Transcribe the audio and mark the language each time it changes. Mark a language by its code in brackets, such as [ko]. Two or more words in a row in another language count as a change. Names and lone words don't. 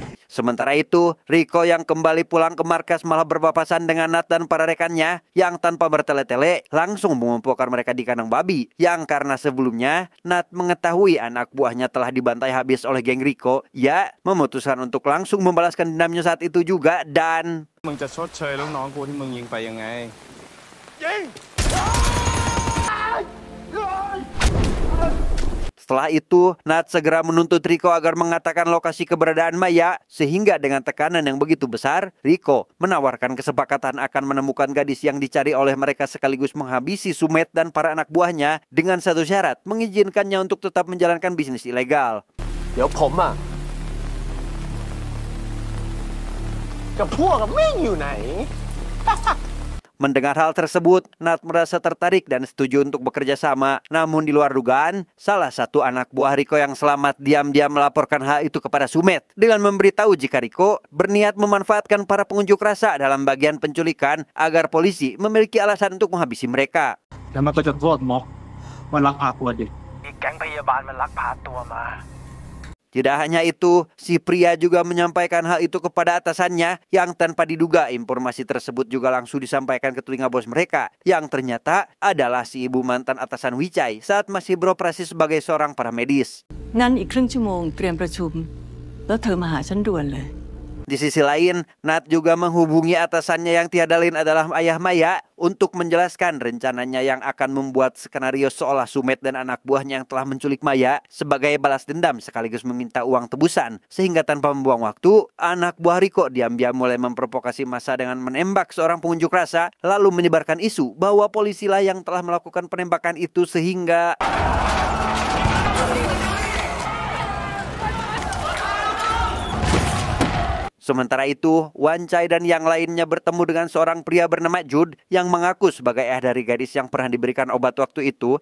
[id] Sementara itu, Riko yang kembali pulang ke markas malah berpapasan dengan Nat dan para rekannya yang tanpa bertele-tele langsung mengumpulkan mereka di kandang babi. Yang karena sebelumnya Nat mengetahui anak buahnya telah dibantai habis oleh geng Riko, ia memutuskan untuk langsung membalaskan dendamnya saat itu juga dan [th] มึงจะชดเชยลูกน้องกูที่มึงยิงไปยังไง [id] setelah itu, Nat segera menuntut Riko agar mengatakan lokasi keberadaan Maya, sehingga dengan tekanan yang begitu besar, Riko menawarkan kesepakatan akan menemukan gadis yang dicari oleh mereka sekaligus menghabisi Sumet dan para anak buahnya dengan satu syarat, mengizinkannya untuk tetap menjalankan bisnis ilegal. [th] เดี๋ยวผมอ่ะกับพวกแม่งอยู่ไหน [id] Mendengar hal tersebut, Nat merasa tertarik dan setuju untuk bekerja sama. Namun di luar dugaan, salah satu anak buah Riko yang selamat diam-diam melaporkan hal itu kepada Sumet dengan memberitahu jika Riko berniat memanfaatkan para pengunjuk rasa dalam bagian penculikan agar polisi memiliki alasan untuk menghabisi mereka. [th] แล้วมันก็จะโทษม็อกว่าลักพาตัวเด็ก [id] Tidak hanya itu, si pria juga menyampaikan hal itu kepada atasannya yang tanpa diduga informasi tersebut juga langsung disampaikan ke telinga bos mereka yang ternyata adalah si ibu mantan atasan Wichai saat masih beroperasi sebagai seorang paramedis. [th] งั้นอีกครึ่งชั่วโมงเตรียมประชุมแล้วเธอมาหาฉันด่วนเลย [id] Di sisi lain, Nat juga menghubungi atasannya yang tiada lain adalah ayah Maya untuk menjelaskan rencananya yang akan membuat skenario seolah Sumet dan anak buahnya yang telah menculik Maya sebagai balas dendam sekaligus meminta uang tebusan. Sehingga tanpa membuang waktu, anak buah Riko diam-diam mulai memprovokasi massa dengan menembak seorang pengunjuk rasa lalu menyebarkan isu bahwa polisilah yang telah melakukan penembakan itu sehingga sementara itu, Wancai dan yang lainnya bertemu dengan seorang pria bernama Jude yang mengaku sebagai ayah dari gadis yang pernah diberikan obat waktu itu.